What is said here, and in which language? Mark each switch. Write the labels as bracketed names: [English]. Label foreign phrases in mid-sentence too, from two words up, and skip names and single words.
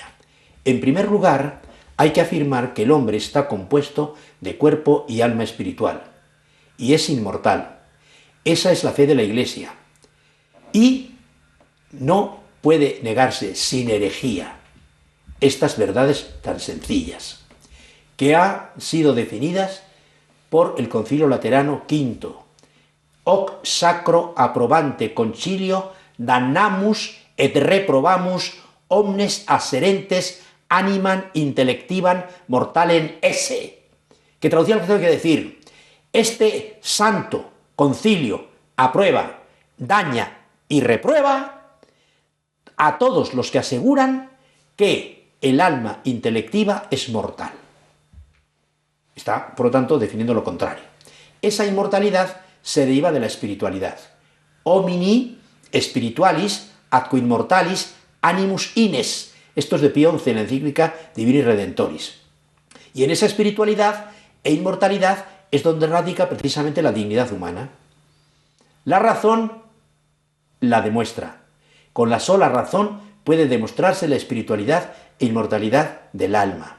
[Spanish] En primer lugar, hay que afirmar que el hombre está compuesto de cuerpo y alma espiritual. Y es inmortal. Esa es la fe de la Iglesia. Y no puede negarse sin herejía estas verdades tan sencillas, que han sido definidas por el Concilio Laterano V. [Latin] Hoc sacro approbante concilio damnamus et reprobamus omnes asserentes animam intelectivam mortalem esse. [Spanish] Que traducción quiere decir, este santo concilio aprueba, daña y reprueba a todos los que aseguran que el alma intelectiva es mortal. Está, por lo tanto, definiendo lo contrario. Esa inmortalidad se deriva de la espiritualidad. [Latin] Homini spiritualis atque immortalis animus ines. [Spanish] Esto es de Pío XI en la encíclica Divini Redentoris. Y en esa espiritualidad e inmortalidad es donde radica precisamente la dignidad humana. La razón la demuestra. Con la sola razón puede demostrarse la espiritualidad e inmortalidad del alma.